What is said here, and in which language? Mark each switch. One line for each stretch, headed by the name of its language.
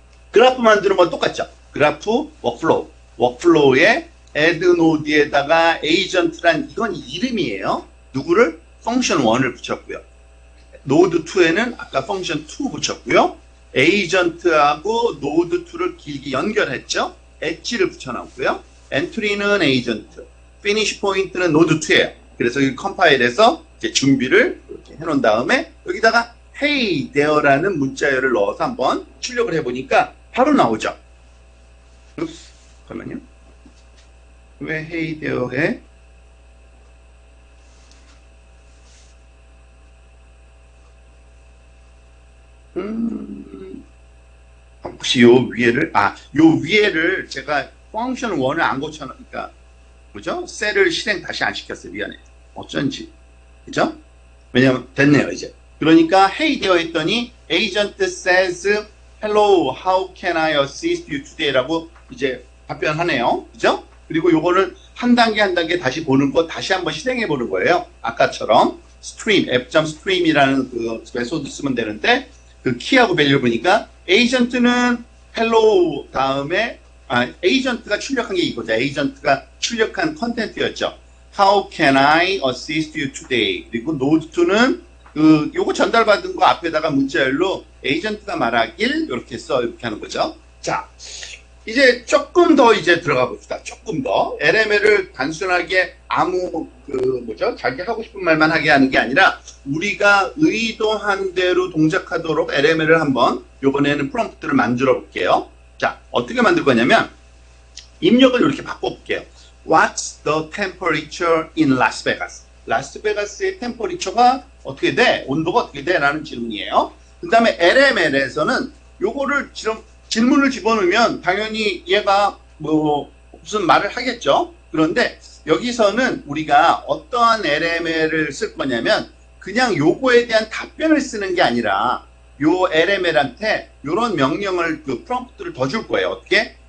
Korean: 그래프 만드는 건 똑같죠. 그래프 워크플로우에 add node에다가 agent란 이건 이름이에요. 누구를? function 1을 붙였고요. node 2에는 아까 function 2 붙였고요. agent하고 node 2를 길게 연결했죠. 엣지를 붙여놨고요. entry는 agent, finish point는 node 2예요. 그래서 이 컴파일에서 이제 준비를 이렇게 해놓은 다음에 여기다가
English: hey there
Korean: 라는 문자열을 넣어서 한번 출력을 해보니까 바로 나오죠. 잠깐만요. 왜 hey there에 혹시 요 위에를 제가 펑션 1을 안 고쳐놓으니까 뭐죠? 셀을 실행 다시 안 시켰어요. 미안해. 어쩐지. 그죠? 왜냐면 됐네요, 이제.
English: 그러니까 hey
Korean: 되어 있더니
English: agent says hello, how can I assist you today?
Korean: 라고 이제 답변하네요. 그죠? 그리고 요거는 한 단계 한 단계 다시 보는 거 다시 한번 실행해 보는 거예요. 아까처럼 stream, app.stream이라는 그 메소드 쓰면 되는데 그 키하고 밸류 보니까 agent는 hello 다음에 agent가 출력한 게 이거죠. agent가 출력한 컨텐츠였죠.
English: How can I assist you today?
Korean: 그리고 node2는 그 요거 전달받은 거 앞에다가 문자열로 agent가 말하길 이렇게 하는 거죠. 자, 이제 조금 더 이제 들어가 봅시다. 조금 더 LML을 단순하게 아무 자기 하고 싶은 말만 하게 하는 게 아니라 우리가 의도한 대로 동작하도록 LML을 한번 이번에는 프롬프트를 만들어 볼게요. 자, 어떻게 만들 거냐면 입력을 이렇게 바꿔 볼게요.
English: What's the temperature in Las Vegas?
Korean: 라스베가스의 템퍼리처가 어떻게 돼? 온도가 어떻게 돼? 라는 질문이에요. 그 다음에 LML에서는 요거를 질문을 집어넣으면 당연히 얘가 무슨 말을 하겠죠. 그런데 여기서는 우리가 어떠한 LML을 쓸 거냐면 그냥 요거에 대한 답변을 쓰는 게 아니라 요 LML한테 요런 명령을 그 프롬프트를 더 줄 거예요. 어떻게?